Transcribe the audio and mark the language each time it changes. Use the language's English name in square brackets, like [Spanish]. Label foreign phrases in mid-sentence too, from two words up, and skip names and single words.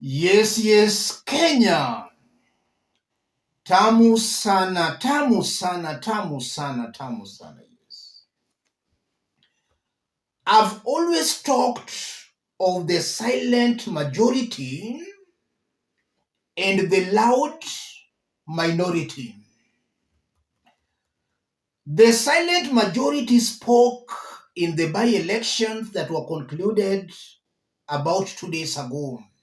[English] Yes, Kenya. [Swahili] Tamu sana, tamu sana, tamu sana, tamu sana, [English] yes. I've always talked of the silent majority and the loud minority. The silent majority spoke in the by-elections that were concluded about 2 days ago.